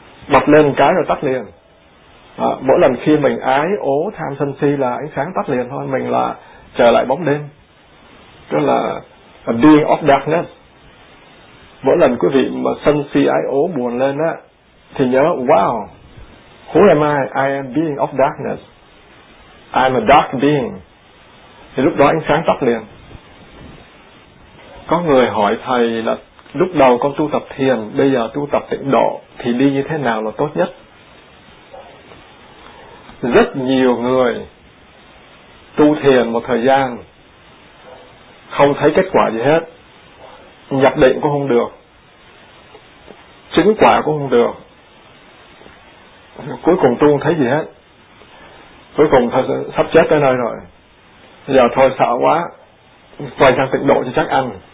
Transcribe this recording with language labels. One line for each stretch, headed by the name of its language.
Vietnamese: Bật lên một cái rồi tắt liền. Mỗi lần khi mình ái ố tham sân si là ánh sáng tắt liền thôi, mình là trở lại bóng đêm, đó là
English: a being of darkness.
Vietnamese: Mỗi lần quý vị mà sân si ái ố buồn lên á thì nhớ,
English: wow, who am I? I am being of darkness, I am a dark being.
Vietnamese: Thì lúc đó ánh sáng tắt liền. Có người hỏi thầy là lúc đầu con tu tập thiền, bây giờ tu tập tịnh độ thì đi như thế nào là tốt nhất? Rất nhiều người tu thiền một thời gian không thấy kết quả gì hết, nhập định cũng không được, chứng quả cũng không được, cuối cùng tu không thấy gì hết, cuối cùng thôi sắp chết tới nơi rồi, giờ thôi sợ quá quay sang tịnh độ cho chắc ăn.